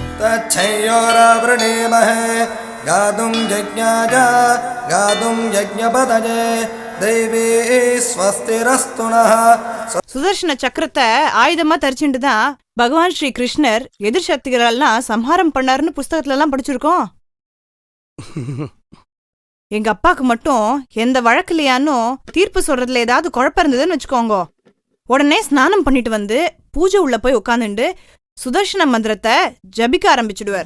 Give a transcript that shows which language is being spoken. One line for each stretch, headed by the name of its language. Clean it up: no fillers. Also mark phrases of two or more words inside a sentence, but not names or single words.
Sanskrit: तच्छयोरावृणीमहे गातुं यज्ञाय गातुं यज्ञपतये दैवी स्वस्तिरस्तु नः.
Tamil: சுதர்ஷன சக்கரத்தை ஆயுதமா தரிச்சுட்டு தான் பகவான் ஸ்ரீ கிருஷ்ணர் எதிர் சக்திகளெல்லாம் சம்ஹாரம் பண்ணாருன்னு புஸ்தகத்துல எல்லாம் படிச்சிருக்கோம். எங்க அப்பாக்கு மட்டும் எந்த வழக்குலையானோ தீர்ப்பு சொல்றதுல ஏதாவது குழப்பம் இருந்ததுன்னு வச்சுக்கோங்க, உடனே ஸ்நானம் பண்ணிட்டு வந்து பூஜை உள்ள போய் உட்காந்துட்டு சுதர்ஷன மந்திரத்தை ஜபிக்க ஆரம்பிச்சுடுவார்.